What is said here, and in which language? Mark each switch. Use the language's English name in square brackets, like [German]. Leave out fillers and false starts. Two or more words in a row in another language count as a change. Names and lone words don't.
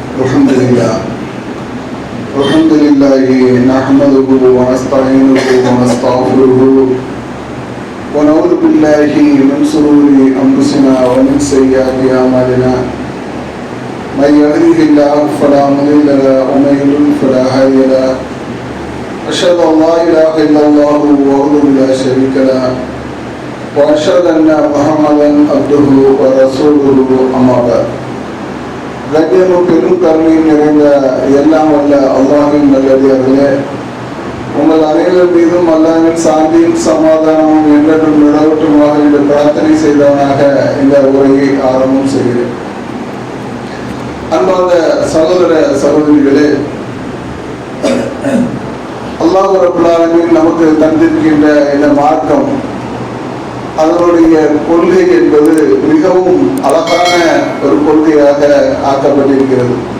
[Arabic] الحمد لله نحمده ونستعينه ونستغفره ونعوذ بالله من شرور أنفسنا ومن سيئات أعمالنا من يهده الله فلا مضل له ومن يضلل فلا هادي له أشهد أن لا إله إلا الله وحده لا شريك له وأشهد أن محمدا عبده ورسوله أما بعد. [Tamil] கண்ணியமும் பெரும் கருணையும் நிறைந்த எல்லாம் வல்ல அல்லாஹ்வின் நல்லடியார்களே, உங்கள் அனைவர் மீதும் அல்லாஹ்வின் சாந்தியும் சமாதானமும் என்றென்றும் நிலவட்டுமாக என்று பிரார்த்தனை செய்தவனாக இந்த உரையை ஆரம்பம் செய்கிறேன். அன்பார்ந்த சகோதர சகோதரிகளே, அல்லாஹ் [Arabic] رب العالمين [Tamil] நமக்கு தந்திருக்கின்ற இந்த மார்க்கம், அதனுடைய கொள்கை என்பது மிகவும் அழகான ஒரு கொள்கையாக ஆக்கப்பட்டிருக்கிறது.